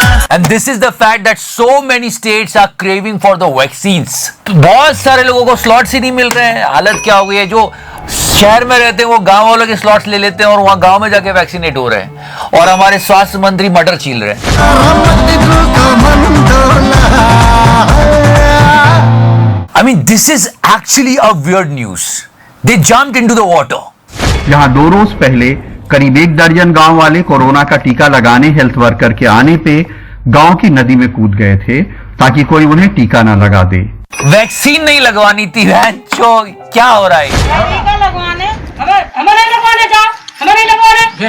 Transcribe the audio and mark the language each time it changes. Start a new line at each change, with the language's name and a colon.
English: And this is the fact that so many states are craving for the vaccines.
Hindi: बहुत सारे लोगों को slots ही नहीं मिल रहे हैं। हालत क्या हो गई है, जो शहर में रहते हैं वो गांव वालों के स्लॉट्स ले लेते हैं और वहां गांव में जाके वैक्सीनेट हो रहे हैं, और हमारे स्वास्थ्य मंत्री मटर छील रहे हैं।
English: I mean, this is actually a weird news. They jumped into the water.
Hindi: यहाँ 2 रोज पहले करीब 1 दर्जन गांव वाले कोरोना का टीका लगाने हेल्थ वर्कर के आने पे गांव की नदी में कूद गए थे ताकि कोई उन्हें टीका ना लगा दे। वैक्सीन नहीं लगवानी थी, बहनचो, क्या हो रहा है? टीका लगवाने हमें लगवाने जा, हमें नहीं लगवाने,